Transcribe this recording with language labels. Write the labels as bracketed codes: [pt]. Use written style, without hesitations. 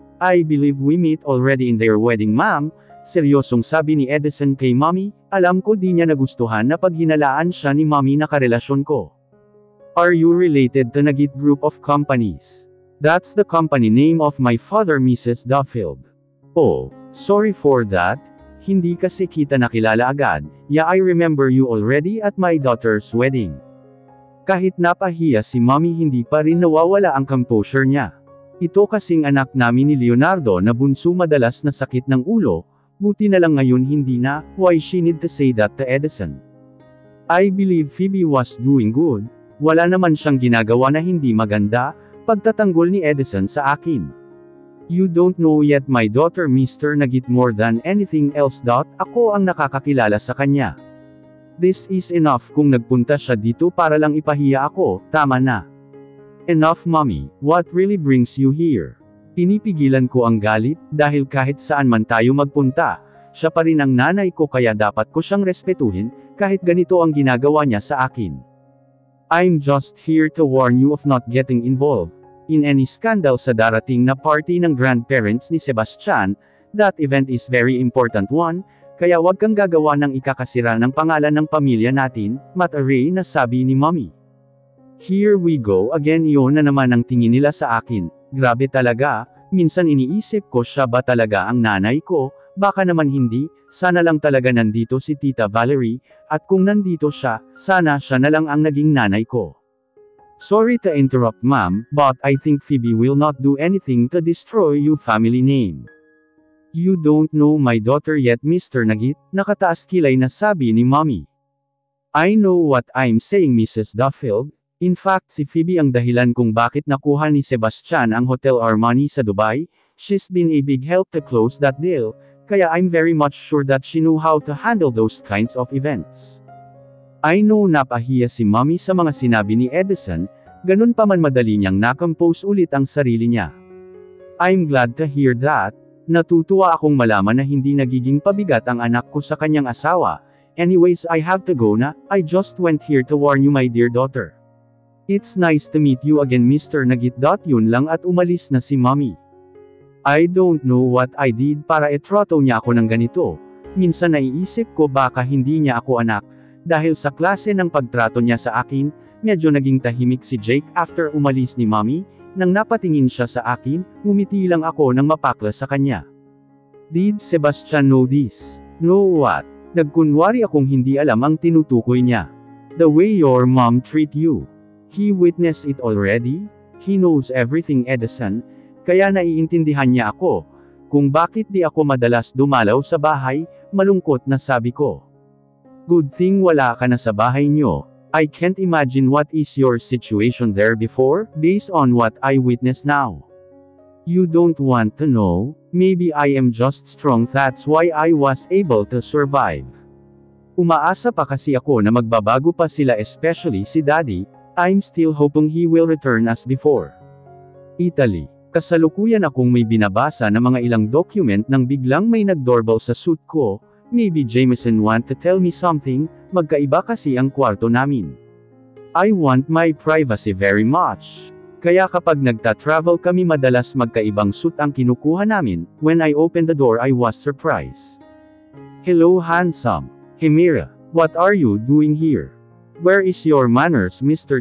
[en] I believe we meet already in their wedding, ma'am. [tl] Seryosong sabi ni Edison kay mommy, alam ko di niya nagustuhan na paghinalaan siya ni mommy na karelasyon ko. [en] Are you related to Nagit Group of Companies? That's the company name of my father, Mrs. Duffield. Oh, sorry for that. [tl] Hindi kasi kita nakilala agad. [en] Yeah, I remember you already at my daughter's wedding. [tl] Kahit napahiya si mommy, hindi pa rin nawawala ang composure niya. Ito kasing anak namin ni Leonardo na bunso, madalas na sakit ng ulo. Buti na lang ngayon hindi na. [en] Why she need to say that to Edison? I believe Phoebe was doing good. [tl] Wala naman siyang ginagawa na hindi maganda. Pagtatanggol ni Edison sa akin. [en] You don't know yet my daughter, Mr. Nagit, more than anything else. [tl] Ako ang nakakakilala sa kanya. [en] This is enough. [tl] Kung nagpunta siya dito para lang ipahiya ako, tama na. [en] Enough, mommy. What really brings you here? [tl] Pinipigilan ko ang galit, dahil kahit saan man tayo magpunta, siya pa rin ang nanay ko, kaya dapat ko siyang respetuhin, kahit ganito ang ginagawa niya sa akin. [en] I'm just here to warn you of not getting involved in any scandal [tl] sa darating na party ng grandparents ni Sebastian. [en] That event is very important one, [tl] kaya wag kang gagawa ng ikakasira ng pangalan ng pamilya natin, Matare na sabi ni mommy. [en] Here we go again, [tl] iyon na naman ang tingin nila sa akin. Grabe talaga, minsan iniisip ko, siya ba talaga ang nanay ko? Baka naman hindi, sana lang talaga nandito si Tita Valerie, at kung nandito siya, sana siya na lang ang naging nanay ko. [en] Sorry to interrupt, ma'am, but I think Phoebe will not do anything to destroy your family name. You don't know my daughter yet, Mr. Nagit, [tl] nakataas kilay na sabi ni mommy. [en] I know what I'm saying, Mrs. Duffield. [tl] In fact si Phoebe ang dahilan kung bakit nakuha ni Sebastian ang Hotel Armani sa Dubai. [en] She's been a big help to close that deal, kaya I'm very much sure that she knew how to handle those kinds of events. [tl] I know napahiya si Mommy sa mga sinabi ni Edison, ganun pa man madali niyang nakompose ulit ang sarili niya. [en] I'm glad to hear that. [tl] Natutuwa akong malaman na hindi nagiging pabigat ang anak ko sa kanyang asawa. [en] Anyways I have to go na, I just went here to warn you my dear daughter. It's nice to meet you again Mr. [tl] Nagit. Yun lang at umalis na si Mommy. [en] I don't know what I did [tl] para itrato niya ako ng ganito. Minsan naiisip ko baka hindi niya ako anak, dahil sa klase ng pagtrato niya sa akin. Medyo naging tahimik si Jake after umalis ni Mommy. Nang napatingin siya sa akin, ngumiti lang ako nang mapakla sa kanya. [en] Did Sebastian know this? Know what? [tl] Nagkunwari akong hindi alam ang tinutukoy niya. [en] The way your mom treat you. He witnessed it already? He knows everything Edison, [tl] kaya naiintindihan niya ako. Kung bakit di ako madalas dumalaw sa bahay, malungkot na sabi ko. Good thing wala ka na sa bahay niyo. [en] I can't imagine what is your situation there before, based on what I witness now. You don't want to know, maybe I am just strong that's why I was able to survive. [tl] Umaasa pa kasi ako na magbabago pa sila especially si Daddy, [en] I'm still hoping he will return as before. [tl] Italy. Kasalukuyan akong may binabasa na mga ilang document nang biglang may nag-doorbell sa suit ko. [en] Maybe Jameson want to tell me something, [tl] magkaiba kasi ang kwarto namin. [en] I want my privacy very much. [tl] Kaya kapag nagta-travel kami madalas magkaibang suit ang kinukuha namin. [en] When I opened the door I was surprised. Hello handsome. Hemira, what are you doing here? Where is your manners Mr.